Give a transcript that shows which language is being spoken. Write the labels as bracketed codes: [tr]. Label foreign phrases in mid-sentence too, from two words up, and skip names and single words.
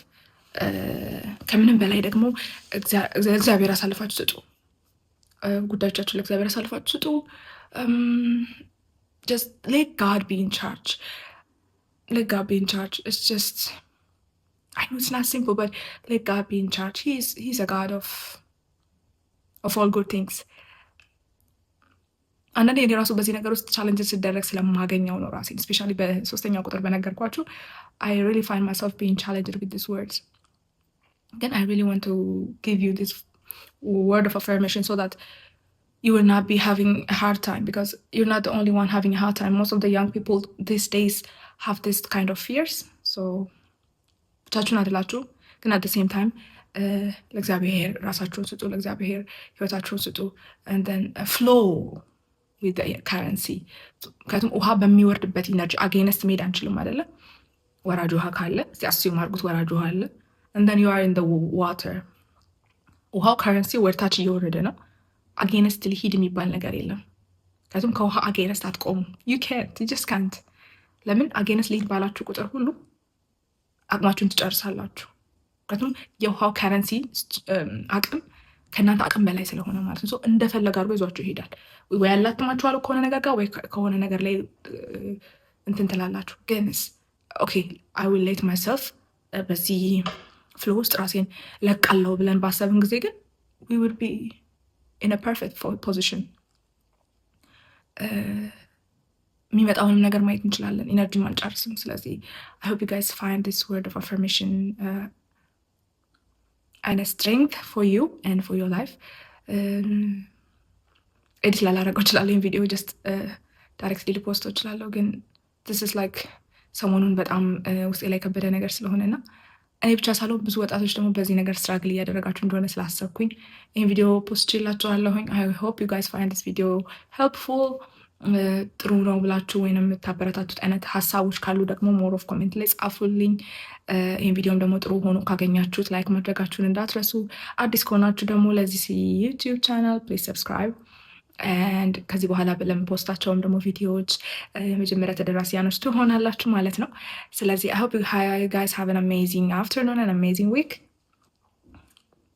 [am] ከምንም በላይ ደግሞ እግዚአብሔር አሳልፋችሁ ስጡ። ጉዳዮቻችሁ ለእግዚአብሔር አሳልፋችሁ ስጡ። [en] Just let God be in charge. Let God be in charge. It's just, I know it's not simple, but let God be in charge. He's a God of all good things. [am] አንዳንዴ እኔ ራሱ በዚህ ነገር ውስጥ ቻለንጅ ስደረግ ስለማገኘው ነው ራሴን ስፔሻሊ በሶስተኛው ቁጥር በነገርኳችሁ [en] I really find myself being challenged with these words. Then I really want to give you this word of affirmation so that you will not be having a hard time, because you're not the only one having a hard time. Most of the young people these days have this kind of fears. [am] So ብቻችሁን አይደላችሁ፣ ግን [en] at the same time [am] ለእግዚአብሔር ራሳችሁን ስጡ፣ ለእግዚአብሔር ህይወታችሁን ስጡ [en] and then flow with the currency. [am] ምክንያቱም ውሃ በሚወርድበት ኢነርጂ አጌነስት መሄድ አንችልም አይደለ? ወራጅ ውሃ ካለ እስቲ አስዩም አድርጉት፣ ወራጅ ውሃ አለ [en] and then you are in the water. [am] ውሃው ከረንሲ ወርታች እየወረደ ነው። አጌነስት ሊሂድ የሚባል ነገር የለም። ምክንያቱም ከውሃ አጌነስት አትቆሙ። [en] you just can't። [am] ለምን አጌነስት ሊሂድ ባላችሁ ቁጥር ሁሉ አቅማችሁን ትጨርሳላችሁ። ምክንያቱም የውሃው ከረንሲ አቅም ከእናንተ አቅም በላይ ስለሆነ ማለት ነው። እንደፈለገ አድርጎ ይዟችሁ ይሄዳል። ወይ ያላትማችኋል ከሆነ ነገር ጋር ወይ ከሆነ ነገር ላይ እንትን ትላላችሁ። ግንስ [en] okay I will let myself [am] በዚህ ፍሎ ውስጥ ራሴን ለቃለው ብለን ባሰብን ጊዜ ግን [en] we would be in a perfect position። [am] የሚመጣውንም ነገር ማየት እንችላለን። ኢነርጂም አንጨርስም። ስለዚህ [en] I hope you guys find this word of affirmation and a strength for you and for your life. [am] ኤዲት ላላረገው እችላለሁ ይህን ቪዲዮ [en] just directly [am] ሊፖስቶ እችላለሁ። ግን [en] this is like [am] ሰሞኑን በጣም ውስጤ ላይ ከበደ ነገር ስለሆነና እኔ ብቻ ሳልሆን ብዙ ወጣቶች ደግሞ በዚህ ነገር ስትራግል እያደረጋችሁ እንደሆነ ስላሰብኩኝ ይህን ቪዲዮ ፖስት ችላችኋለሁኝ። [en] I hope you guys find this video helpful። [am] ጥሩ ነው ብላችሁ ወይም የምታበረታቱት አይነት ሀሳቦች ካሉ ደግሞ [en] more of comment [am] ላይ ጻፉልኝ። ይህን ቪዲዮም ደግሞ ጥሩ ሆኖ ካገኛችሁት ላይክ ማድረጋችሁን እንዳትረሱ። አዲስ ከሆናችሁ ደግሞ ለዚህ [en] YouTube channel please subscribe [am] and ከዚህ በኋላ ለምፖስታቸውም ደግሞ ቪዲዮዎች የመጀመሪያ ተደራሲያኖች ትሆናላችሁ ማለት ነው። ስለዚህ [en] I hope you guys have an amazing afternoon and amazing week.